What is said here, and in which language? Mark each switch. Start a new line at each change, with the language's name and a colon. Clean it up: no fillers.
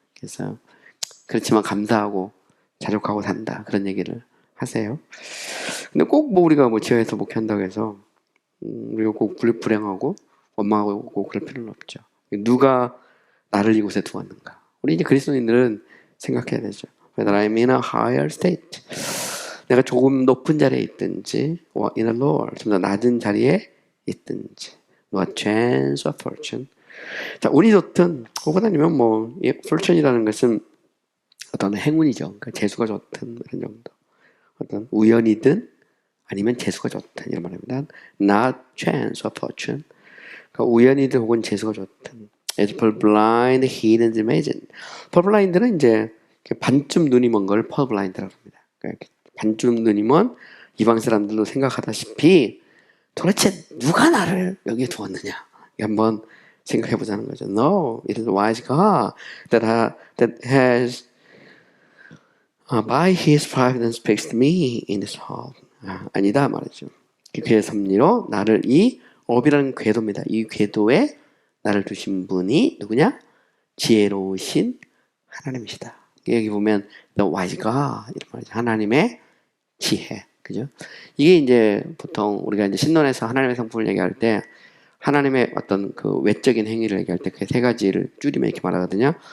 Korean: 그래서 그렇지만 감사하고 자족하고 산다 그런 얘기를 하세요. 근데 꼭 뭐 우리가 뭐 지하에서 목회한다고 해서 우리가 꼭 불행하고 원망하고 그럴 필요는 없죠. 누가 나를 이곳에 두었는가? 우리 이제 그리스도인들은 생각해야 되죠.
English: Whether I'm in a higher state,
Korean: 내가 조금 높은 자리에 있든지,
English: or in a lower,
Korean: 좀 더 낮은 자리에 있든지,
English: no chance or fortune.
Korean: 자, 운이 좋든 혹은 아니면 뭐 fortune이라는 것은 어떤 행운이죠. 그러니까 재수가 좋든 이런 정도. 어떤 우연이든 아니면 재수가 좋든 이런 말입니다.
English: Not chance or fortune.
Korean: 그러니까 우연이든 혹은 재수가 좋든.
English: As purblind, hidden, imagined.
Korean: purblind는 이제 반쯤 눈이 먼 걸 purblind라고 합니다. 그러니까 반쯤 눈이 먼 이방 사람들도 생각하다시피 도대체 누가 나를 여기에 두었느냐? 한번 생각해 보자는 거죠.
English: No, it is the wise God that has by His providence fixed me in this hall.
Korean: 아니다 말이죠. 그의 섭리로 나를 이 업이라는 궤도입니다. 이 궤도에 나를 두신 분이 누구냐? 지혜로우신 하나님이시다. 여기 보면
English: the wise God
Korean: 이런 말이죠. 하나님의 지혜, 그죠? 이게 이제 보통 우리가 이제 신론에서 하나님의 성품을 얘기할 때 하나님의 어떤 그 외적인 행위를 얘기할 때 그 세 가지를 줄이면 이렇게 말하거든요.